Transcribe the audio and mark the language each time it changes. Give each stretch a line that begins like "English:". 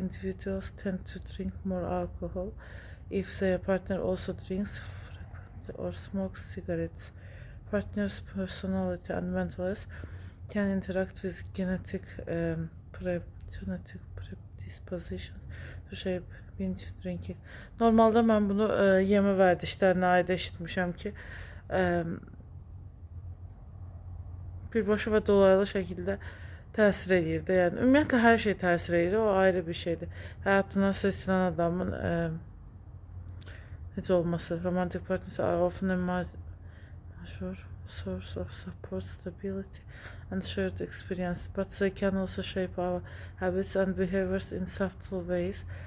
English: Individuals tend to drink more alcohol if their partner also drinks frequently or smokes cigarettes. Partners' personality and mental health can interact with genetic predispositions to shape binge drinking.
Azerbaijani: Normalde mən bunu yeme vərdişlərinə aid eşitmişəm ki, birbaşa və dolaylı şəkildə təsir edir də. Yəni ümumiyyətlə hər şey təsir edir, o ayrı bir şeydir. Həyatına seçilən adamın necə olması.
English: Romantic partners are often a major source of support, stability and shared experience, but they can also shape our habits and behaviors in subtle ways.